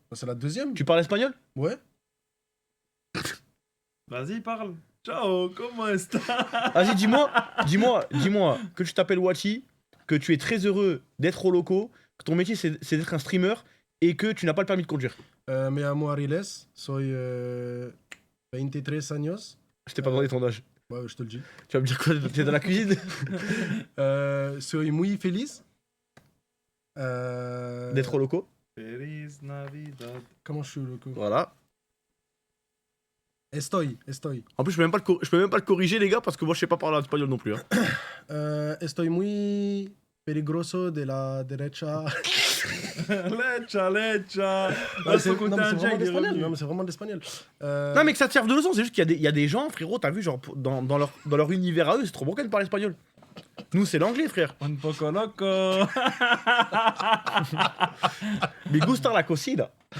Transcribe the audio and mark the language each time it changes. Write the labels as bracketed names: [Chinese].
[French] Bah, c'est la deuxième. Tu parles espagnol? Ouais. Vas-y, parle. Ciao, comment est-ce que Vas-y, dis-moi que tu t'appelles Wachi, que tu es très heureux d'être au loco, que ton métier c'est d'être un streamer et que tu n'as pas le permis de conduire. [Spanish] Me llamo Ariles, soy 23 años. [French] Je t'ai pas demandé ton âge. Ouais, je te le dis. Tu vas me dire quoi? T'es dans la cuisine? [Spanish] Soy muy feliz. [French] D'être au loco? [Spanish] Feliz Navidad. [French] Comment je suis loco? Voilà. [Spanish] Estoy. [French] En plus, je peux même pas le corriger, les gars, parce que moi je sais pas parler espagnol non plus. Hein. [Spanish] Estoy muy peligroso de la derecha. Lecha. [French] Non, c'est vraiment l'espagnol. Non, mais c'est vraiment l'espagnol. Non, mais que ça te serve de leçon, c'est juste qu'il y a des gens, frérot, t'as vu, genre, dans leur univers à eux, c'est trop broken de parler espagnol. Nous, c'est l'anglais, frère. [Spanish] Un poco loco. Mais gusta la cocina.